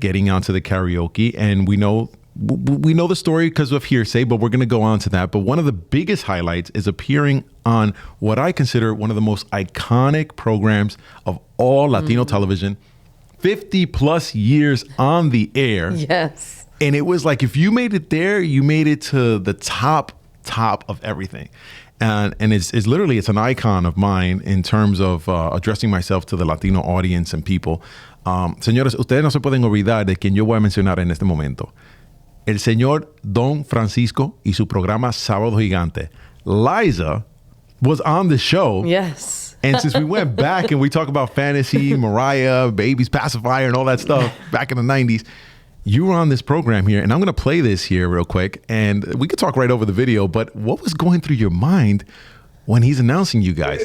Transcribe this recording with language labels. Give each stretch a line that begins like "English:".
English: Getting onto the karaoke. And we know the story because of hearsay, but we're going to go on to that. But one of the biggest highlights is appearing on what I consider one of the most iconic programs of all Latino television, 50 plus years on the air. Yes. And it was like, if you made it there, you made it to the top of everything. And it's literally, it's an icon of mine in terms of addressing myself to the Latino audience and people.
Spanish: Señores, ustedes no se pueden olvidar de quien yo voy a mencionar en este momento. El señor Don Francisco y su programa Sábado Gigante.
English: Liza was on the show. Yes. And since we went back and we talk about fantasy, Mariah, Baby's Pacifier, and all that stuff back in the 90s, you were on this program here. And I'm going to play this here real quick. And we could talk right over the video. But what was going through your mind when he's announcing you guys?